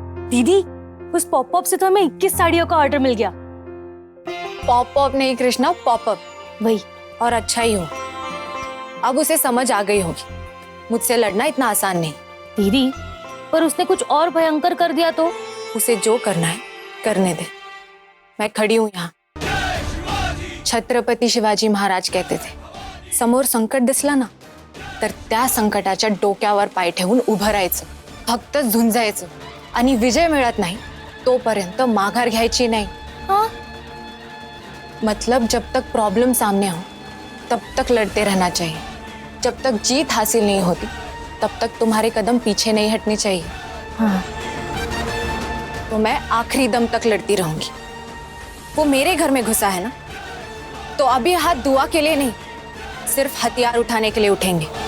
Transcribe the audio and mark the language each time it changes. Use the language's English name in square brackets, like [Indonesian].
[Hindi] दीदी, उस पॉपअप से तो हमें 21 साड़ियों का ऑर्डर मिल गया. पॉपअप नहीं कृष्णा, पॉपअप. वही. और अच्छा ही हो. अब उसे समझ आ गई होगी मुझसे लड़ना इतना आसान नहीं. दीदी, पर उसने कुछ और भयंकर कर दिया तो? उसे जो करना है करने दे. मैं खड़ी हूं यहाँ. [Marathi] छत्रपती शिवाजी महाराज [Hindi] कहते थे, [Marathi] समोर संकट दिसलं ना तर त्या संकटाच्या डोक्यावर पाय ठेवून उभं राहायचं, फक्त झुंजायचं, आणि विजय मिळत नाही तोपर्यंत माघार घ्यायची नाही. [Hindi] हाँ, मतलब जब तक प्रॉब्लम सामने हो तब तक लड़ते रहना चाहिए. जब तक जीत हासिल नहीं होती तब तक तुम्हारे कदम पीछे नहीं हटने चाहिए. हाँ. तो मैं आखिरी दम तक लड़ती रहूंगी। वो मेरे घर में घुसा है ना, तो अभी हाथ दुआ के लिए नहीं, सिर्फ हथियार उठाने के लिए उठेंगे।